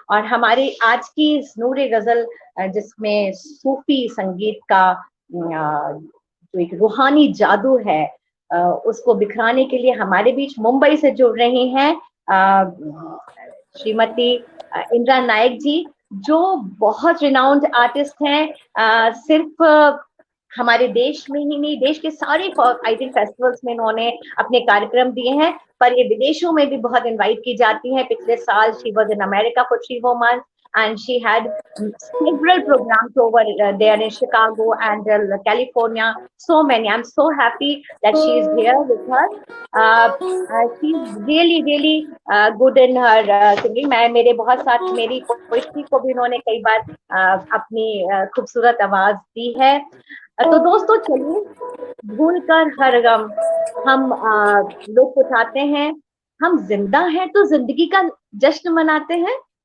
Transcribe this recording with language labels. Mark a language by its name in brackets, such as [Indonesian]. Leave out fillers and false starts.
[Hindi] और हमारे आज की इस नूरे गजल जिसमें सूफी संगीत का जो एक रूहानी जादू है, उसको बिखराने के लिए हमारे बीच मुंबई से जुड़ रही हैं श्रीमती इंदिरा नायक जी, जो बहुत [English] renowned artist [Hindi] हैं। सिर्फ हमारे देश में ही नहीं, देश के सारे [English] I think [Hindi] फेस्टिवल्स में इन्होंने अपने कार्यक्रम दिए हैं, पर ये विदेशों में भी बहुत इनवाइट की जाती हैं। पिछले साल [English] She was in America for 3 months and she had several programs over there in Chicago and California. So many. I'm so happy that she is here with us. She's really good in her singing. [Hindi] मैं मेरे बहुत साथ मेरी poetry को भी उन्होंने कई बार अपनी खूबसूरत आवाज दी है। तो दोस्तों, चलिए भूल कर हर गम हम लुत्फ उठाते हैं। हम जिंदा हैं तो जिंदगी का जश्न मनाते हैं।